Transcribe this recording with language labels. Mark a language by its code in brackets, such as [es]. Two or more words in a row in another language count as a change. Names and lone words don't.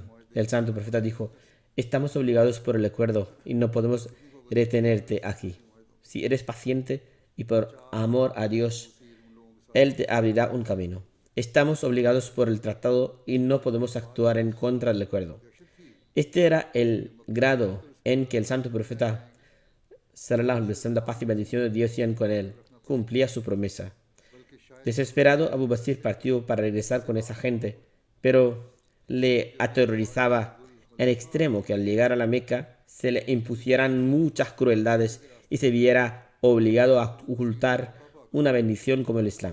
[es] El santo profeta dijo: estamos obligados por el acuerdo y no podemos retenerte aquí. Si eres paciente y por amor a Dios, Él te abrirá un camino. Estamos obligados por el tratado y no podemos actuar en contra del acuerdo. Este era el grado en que el santo profeta, [ar] صلى الله عليه وسلم, [es] la paz y bendición de Dios sean con él, cumplía su promesa. Desesperado, Abu Basir partió para regresar con esa gente, pero le aterrorizaba en extremo que al llegar a la Meca se le impusieran muchas crueldades y se viera obligado a ocultar una bendición como el Islam.